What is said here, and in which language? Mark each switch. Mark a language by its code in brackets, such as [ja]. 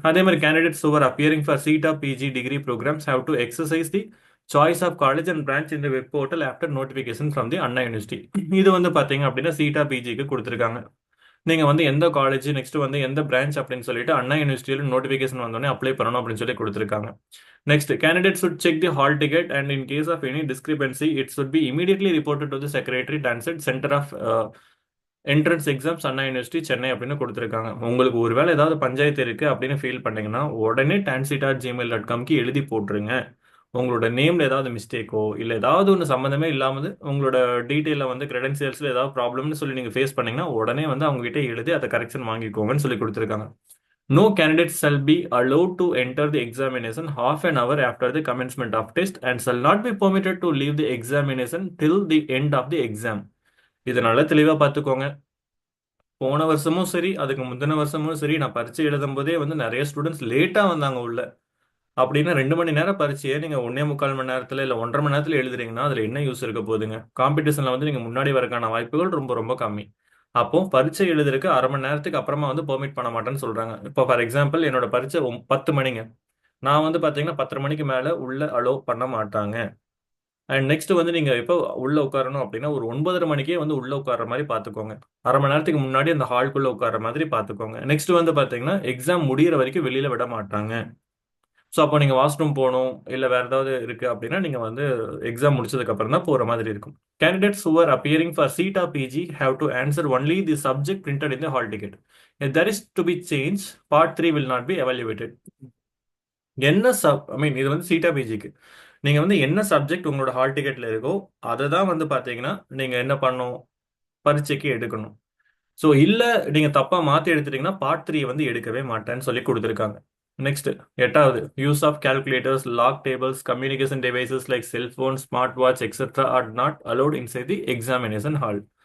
[ta] அதே மாதிரி [en] Candidates who are appearing for CETA PG degree programs have to exercise the choice of college and branch in the web portal after notification from the Anna University. [ta] இது வந்து பாத்தீங்க அப்படின்னா CETA PGக்கு கொடுத்துருக்காங்க. நீங்க வந்து எந்த காலேஜ் நெக்ஸ்ட் வந்து எந்த பிரான்ச் அப்படின்னு சொல்லிட்டு அண்ணா யூனிவர்சிட்டியில நோட்டிபிகேஷன் வந்தோடனே அப்ளை பண்ணணும் அப்படின்னு சொல்லி கொடுத்துருக்காங்க. [en] next candidate should check the hall ticket and in case of any discrepancy it should be immediately reported to the secretary Tansit Center of entrance exams Anna University Chennai [ta] அப்படின்னு கொடுத்துருக்காங்க. உங்களுக்கு ஒருவேளை ஏதாவது பஞ்சாயத்து இருக்கு அப்படின்னு ஃபீல் பண்ணீங்கன்னா உடனே tansit@gmail.comக்கு எழுதி போட்டுருங்க. உங்களோட நேம்ல ஏதாவது மிஸ்டேக்கோ இல்லை ஏதாவது ஒன்று சம்மந்தமே இல்லாமல் உங்களோட டீட்டெயிலில் வந்து கிரெடென்சியல்ஸில் ஏதாவது ப்ராப்ளம்னு சொல்லி நீங்கள் ஃபேஸ் பண்ணீங்கன்னா உடனே வந்து அவங்க கிட்ட எழுதி அதை கரெக்ஷன் வாங்கிக்கோங்கன்னு சொல்லி கொடுத்துருக்காங்க. [en] No candidate shall be allowed to enter the examination half an hour after the commencement of test and shall not be permitted to leave the examination till the end of the exam. [ta] இதனால தெளிவா பார்த்துக்கோங்க. போன வருஷமும் சரி அதுக்கு முந்தின வருஷமும் சரி நான் பரீட்சை எழுதும் போதே வந்து நிறைய ஸ்டூடெண்ட்ஸ் லேட்டா வந்தாங்க உள்ள. அப்படின்னா 2 மணி நேரம் பரீட்சையை நீங்க 1.25 மணி நேரத்துல இல்ல 1.5 மணி நேரத்துல எழுதுறீங்கன்னா அதுல என்ன யூஸ் இருக்க போகுதுங்க? காம்படிஷன்ல வந்து நீங்க முன்னாடி வரக்கான வாய்ப்புகள் ரொம்ப ரொம்ப கம்மி. அப்போ பரீட்சை எழுதுறதுக்கு 1/2 மணி நேரத்துக்கு அப்புறமா வந்து பெர்மிட் பண்ண மாட்டேன்னு சொல்றாங்க. இப்போ [en] for example [ta] என்னோட பரீட்சை 10 மணிங்க, நான் வந்து பாத்தீங்கன்னா 10:30 மணிக்கு மேல உள்ள அலோவ் பண்ண மாட்டாங்க. அண்ட் நெக்ஸ்ட் வந்து நீங்க எப்போ உள்ள உட்காரணும் அப்படின்னா ஒரு 9:30 மணிக்கே வந்து உள்ள உட்கார்ற மாதிரி பாத்துக்கோங்க. 1/2 மணி நேரத்துக்கு முன்னாடி அந்த ஹால்குள்ள உட்கார்ற மாதிரி பாத்துக்கோங்க. நெக்ஸ்ட் வந்து பாத்தீங்கன்னா எக்ஸாம் முடியிற வரைக்கும் வெளியில விட மாட்டாங்க. ஸோ அப்போ நீங்க வாஷ்ரூம் போகணும் இல்ல வேற ஏதாவது இருக்கு அப்படின்னா நீங்க வந்து எக்ஸாம் முடிச்சதுக்கு அப்புறம் தான் போற மாதிரி இருக்கும். [en] Candidates who are appearing for CETA PG have to answer only the subject printed in the hall ticket. If there is to be change, part 3 will not be evaluated. [ta] என்ன [en] I mean [ta] இது வந்து சீட்டா பிஜிக்கு நீங்க வந்து என்ன சப்ஜெக்ட் உங்களோட ஹால் டிக்கெட்ல இருக்கோ அதை தான் வந்து பாத்தீங்கன்னா நீங்க என்ன பண்ணணும், பரீட்சைக்கு எடுக்கணும். ஸோ இல்ல நீங்க தப்பா மாத்தி எடுத்துட்டீங்கன்னா பார்ட் 3 வந்து எடுக்கவே மாட்டேன்னு சொல்லி கொடுத்துருக்காங்க. [en] Next 8வது use of calculators, log tables, communication devices like cellphone, smart watch etcetera are not allowed inside the examination hall.